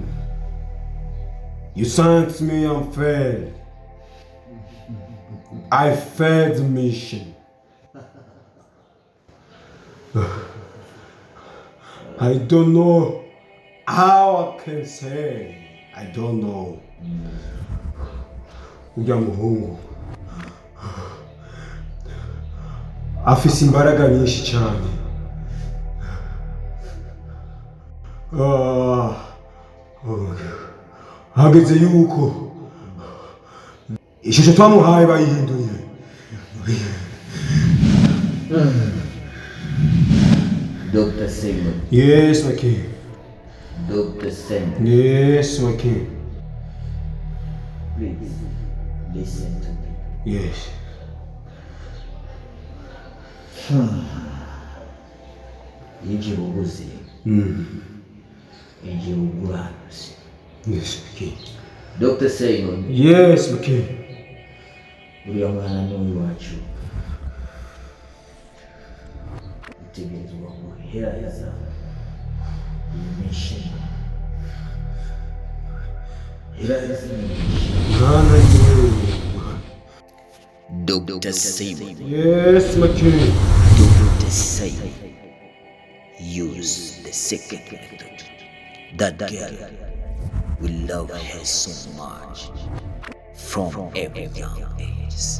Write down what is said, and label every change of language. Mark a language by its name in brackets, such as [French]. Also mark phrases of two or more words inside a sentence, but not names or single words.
[English] You sent me and failed. I failed the mission. I don't know how I can say. I don't know. [Rundi] Ujya muhungu afise imbaraga nyinshi cyane. Hageze yuko ishusho twamuhaye bayihinduye. [English] Dr. Simon. Yes, my king. Dr. Simon. Yes, my king. Please, listen to me. Yes. [Rundi] Igihugu uranuzi. [English] Yes, my king. Dr. Simon. Yes, my king. [Rundi] Uriya mwana ni uwacu. Utegerezwa guhereza iyi mission. [English] Dr. Simon. Yes, my king. Dr. Simon. Use the secret method. That girl will love her so much from every young age.